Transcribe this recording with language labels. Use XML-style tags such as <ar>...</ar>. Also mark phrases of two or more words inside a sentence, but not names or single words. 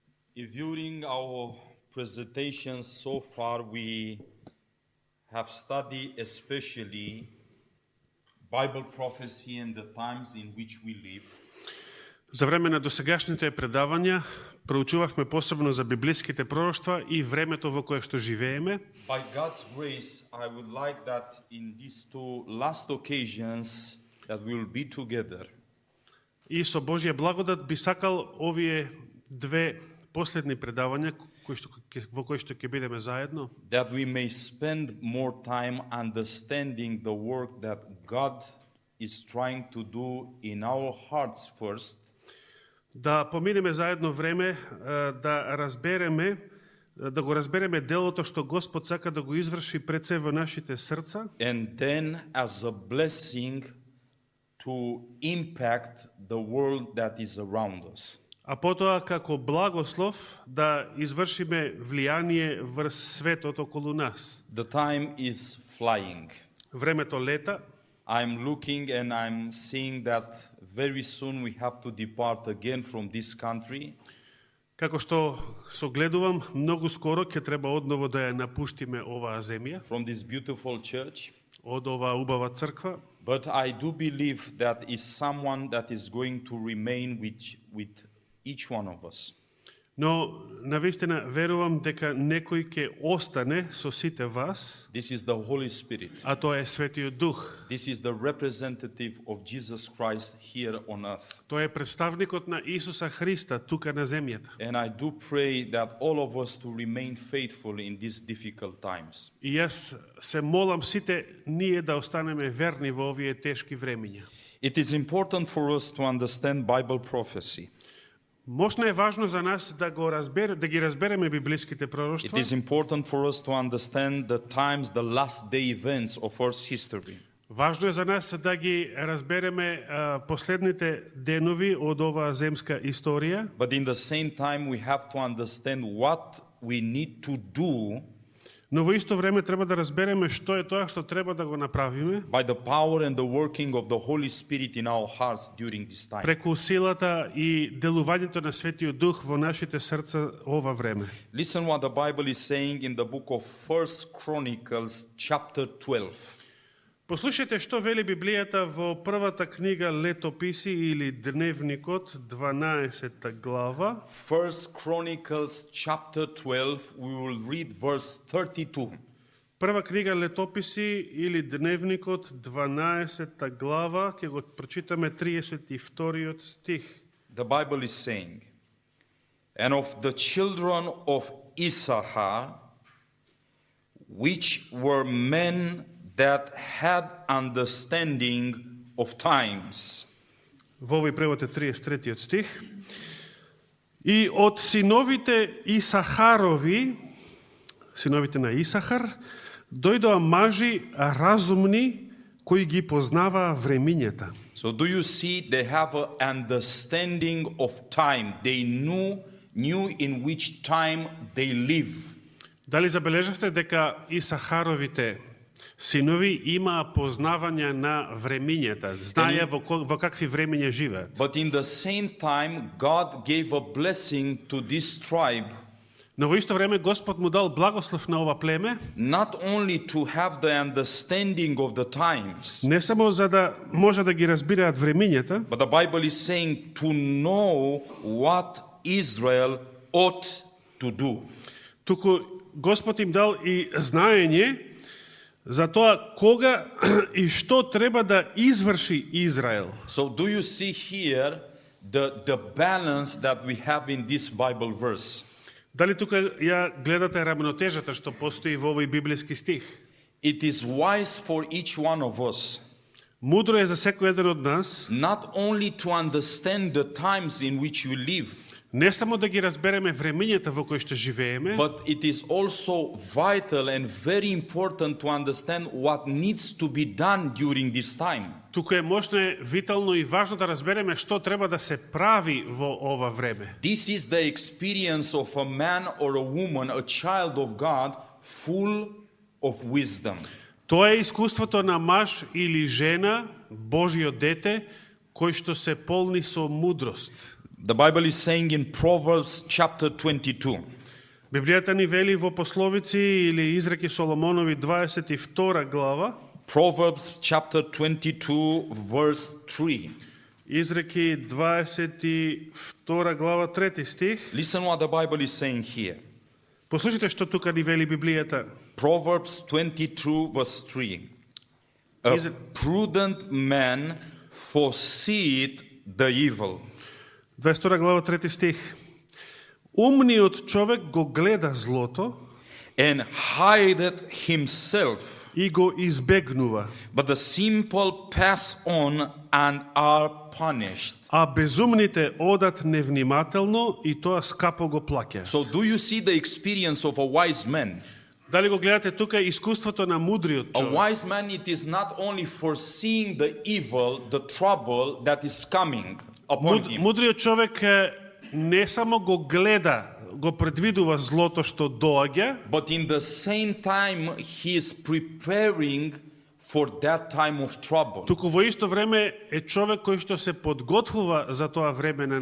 <en>If during our presentation so far we have studied especially Bible prophecy and the times in which we live,</en> <mk>За време на досегашните предавања проучувавме посебно за библиските пророштва и времето во кое што живееме.</mk> <en>by God's grace, I would like that in these two last occasions that we will be together.</en> <mk>И со Божја благодат би сакал овие две последни предавања во кои што ќе бидеме заедно,</mk> <en>That we may spend more time understanding the work that God is trying to do in our hearts first,</en> <mk>да поминеме заедно време да го разбереме делото што Господ сака да го изврши пред се во нашите срца,</mk> <en>and then as a blessing to impact the world that is around us.</en> <mk>а потоа како благослов да извршиме влијание врз светот околу нас.</mk> <en>The time is flying.</en> <mk>Времето лета.</mk> <en>I'm looking and I'm seeing that very soon we have to depart again from this country.</en> <mk>Како што согледувам, многу скоро ќе треба одново да ја напуштиме оваа земја,</mk> <en>From this beautiful church.</en> <mk>од оваа убава црква,</mk> <en>But I do believe that is someone that is going to remain with each one of us.</en> <mk>но навистина верувам дека некој ќе остане со сите вас,</mk> <en>This is the Holy Spirit.</en> <mk>а тоа е Светиот Дух.</mk> <en>This is the representative of Jesus Christ here on earth.</en> <mk>Тој е представникот на Исуса Христа тука на земјата.</mk> <en>And I do pray that all of us to remain faithful in these difficult times.</en> <mk>И јас се молам сите ние да останеме верни во овие тешки времиња.</mk> <en>It is important for us to understand Bible prophecy.</en> <mk>Можно е важно за нас да ги разбереме библиските</mk> <en>It</en> <mk>пророштва.</mk> <en>is important for us to understand the times, the last day events of Earth's history.</en> <mk>Важно е за нас да ги разбереме последните денови од оваа земска историја,</mk> <en>But in the same time, we have to understand what we need to do</en> <mk>но во исто време треба да разбереме што е тоа што треба да го направиме</mk> <en>by the power and the working of the Holy Spirit in our hearts during this time.</en> <mk>преку силата и делувањето на Светиот Дух во нашите срца ова време.</mk> <en>Listen what the Bible is saying in the book of 1 Chronicles chapter 12.</en> <mk>Послушајте што вели Библијата во првата книга Летописи или Дневникот, 12 глава.</mk> <en>1 Chronicles chapter 12, we will read verse 32.</en> <mk>Прва книга Летописи или Дневникот, 12 глава, ќе го прочитаме 32 стих.</mk> <en>The Bible is saying, and of the children of Issachar, which were men that had understanding of times.</en> <mk>Во овој превод е 33 стих. И од синовите Исахарови, синовите на Исахар, дојдоа мажи разумни кои ги познаваа времињата.</mk> <en>So do you see they have an understanding of time. They knew in which time they live.</en> <mk>Дали забележавте дека Исахаровите синови имаа познавање на времињата, знаеа во какви времиња живеат.</mk> <en>But in the same time, God gave a blessing to this tribe,</en> <mk>Но во исто време Господ му дал благослов на ова племе,</mk> <en>not only to have the understanding of the times,</en> <mk>не само за да може да ги разбираат времињата,</mk> <en>but the Bible is saying to know what Israel ought to do.</en> <mk>туку Господ им дал и знаење за тоа кога и што треба да изврши Израел.</mk> <en>So do you see here the balance that we have in this Bible verse?</en> <mk>Дали тука ја гледате рамнотежата што постои во овој библиски стих?</mk> <en>It is wise for each one of us</en> <mk>Мудро е за секој еден од нас</mk> <en>not only to understand the times in which we live,</en> <mk>не само да ги разбереме времињата во кои што живееме,</mk> <en>but it is also vital and very important to understand what needs to be done during this time.</en> <mk>туку е можно витално и важно да разбереме што треба да се прави во ова време.</mk> <en>This is the experience of a man or a woman, a child of God, full of wisdom.</en> <mk>Тоа е искуството на маж или жена, Божјо дете, кои што се полни со мудрост.</mk> <en>The Bible is saying in Proverbs chapter 22,</en> <mk>Библијата ни вели во Пословици или Изреки Соломонови 22 глава,</mk> <en>Proverbs chapter 22 verse 3.</en> <mk>Изреки 22 глава 3 стих.</mk> <en>Listen what the Bible is saying here.</en> <mk>Послушайте што тука ни вели Библијата.</mk> <en>Proverbs 22 verse 3. A Is it- prudent man foreseeth the evil,</en> <mk>22 глава 3 стих. Умниот човек го гледа злото</mk> <en>and hideth himself,</en> <mk>и го избегнува,</mk> <en>but the simple pass on and are punished.</en> <mk>а безумните одат невнимателно и тоа скапо го плаќа.</mk> <en>So do you see the experience of a wise man?</en> <mk>Дали го гледате тука искуството на мудриот</mk> <en>A</en> <mk>човек?</mk> <en>wise man, it is not only foreseeing the evil, the trouble that is coming upon him,</en> <mk>Мудриот човек не само го гледа, го предвидува злото што доаѓа,</mk> <en>but in the same time he is preparing for that time of trouble.</en> <mk>туку во исто време е човек кој што се подготвува за тоа време на</mk>